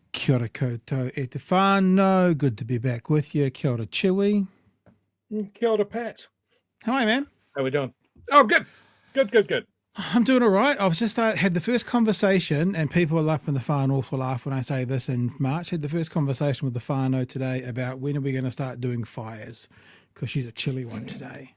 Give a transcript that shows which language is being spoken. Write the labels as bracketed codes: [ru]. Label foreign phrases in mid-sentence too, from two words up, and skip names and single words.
[mi] Kia ora koutou e te whānau. [en] Good to be back with you. Kia ora Chewie. Kia ora Pat. How are you, man? How we doing? Oh, good. Good. I'm doing all right. I've just had the first conversation, and people are up in the whānau awful laugh when I say this in March. Had the first conversation with the whānau today about when are we going to start doing fires, because she's a chilly one today.